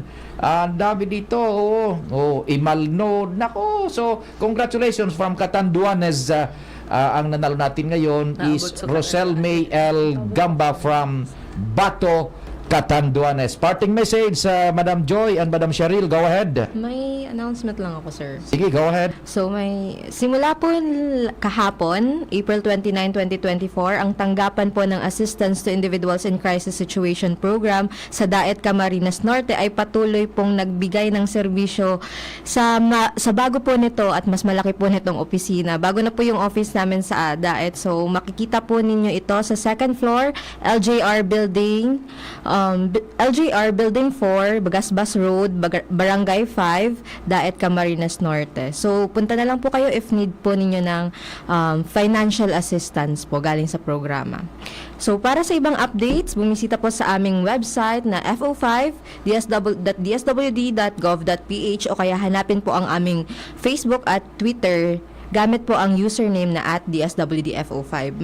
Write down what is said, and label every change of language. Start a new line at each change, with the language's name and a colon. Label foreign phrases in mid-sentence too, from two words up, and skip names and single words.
Filipino: Ang dami dito. Imalnod. Nako. So, congratulations from Catanduanes. Ang nanalo natin ngayon is Rosel May L. Gamba from Bato, Catanduanes.
English: Parting message sa Madam Joy and Madam Cheryl. Go ahead.
Filipino: May announcement lang ako, sir. Sige,
English: go ahead.
Filipino: So simula po kahapon, April 29, 2024, ang tanggapan po ng Assistance to Individuals in Crisis Situation Program sa Daet Camarines Norte ay patuloy pong nagbigay ng serbisyo sa bago po nito at mas malaki po nitong opisina. Bago na po yung office namin sa Daet. So makikita po ninyo ito sa
English: second floor,
Filipino: LJR Building, LJR Building 4, Bagasbas Road, Barangay 5, Daet Camarines Norte. So, punta na lang po kayo if need po ninyo ng
English: financial assistance
Filipino: po galing sa programa. So, para sa ibang updates, bumisita po sa aming website na fo5.dswd.gov.ph o kaya hanapin po ang aming Facebook at Twitter gamit po ang username na @DSWDFO5.